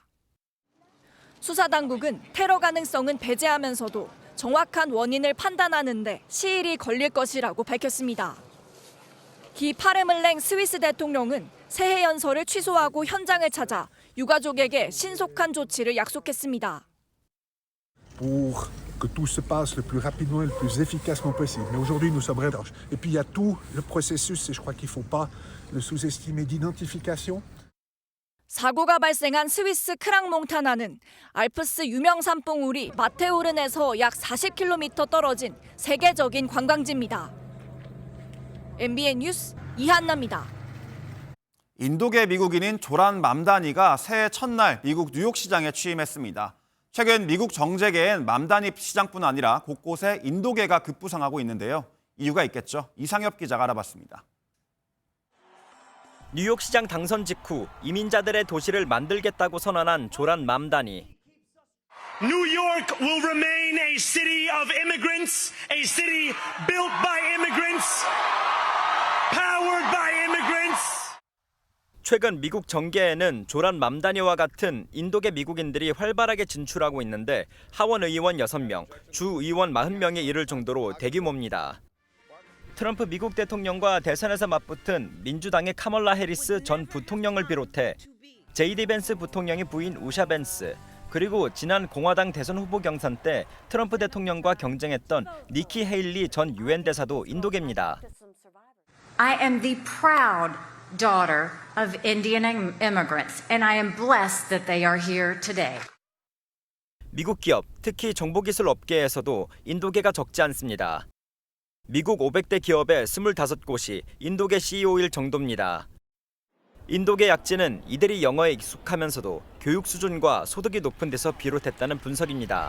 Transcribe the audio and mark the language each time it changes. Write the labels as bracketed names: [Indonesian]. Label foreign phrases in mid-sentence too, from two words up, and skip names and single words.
[Korean] 수사당국은 테러 가능성은 배제하면서도 정확한 원인을 판단하는 데 시일이 걸릴 것이라고 밝혔습니다. 기 파르물랭 스위스 대통령은 새해 연설을 취소하고 현장을 찾아 유가족에게 신속한 조치를 약속했습니다. [French] Pour que tout se passe le plus rapidement et le plus efficacement possible. Mais aujourd'hui, nous sommes rédemptifs. Et puis, il y a tout le processus, et je crois qu'il ne faut pas le sous-estimer, d'identification. [Korean] 사고가 발생한 스위스 크랑몽타나는 알프스 유명 산봉우리 마테오른에서 약 40km 떨어진 세계적인 관광지입니다. MBN 뉴스 이한나입니다. 인도계 미국인인 조란 맘다니가 새해 첫날 미국 뉴욕 시장에 취임했습니다. 최근 미국 정재계엔 맘다니 시장뿐 아니라 곳곳에 인도계가 급부상하고 있는데요. 이유가 있겠죠. 이상엽 기자가 알아봤습니다. 뉴욕시장 당선 직후 이민자들의 도시를 만들겠다고 선언한 조란 맘다니. [English] New York will remain a city of immigrants, a city built by immigrants, powered by immigrants. [Korean] 최근 미국 정계에는 조란 맘다니와 같은 인도계 미국인들이 활발하게 진출하고 있는데 하원 의원 6명, 주 의원 40명에 이를 정도로 대규모입니다. 트럼프 미국 대통령과 대선에서 맞붙은 민주당의 카멀라 해리스 전 부통령을 비롯해 제이디 벤스 부통령의 부인 우샤 벤스, 그리고 지난 공화당 대선 후보 경선 때 트럼프 대통령과 경쟁했던 니키 헤일리 전 유엔 대사도 인도계입니다. [English] I am the proud daughter of Indian immigrants, and I am blessed that they are here today. [Korean] 미국 기업, 특히 정보기술 업계에서도 인도계가 적지 않습니다. 미국 500대 기업의 25곳이 인도계 CEO일 정도입니다. 인도계 약진은 이들이 영어에 익숙하면서도 교육 수준과 소득이 높은 데서 비롯했다는 분석입니다.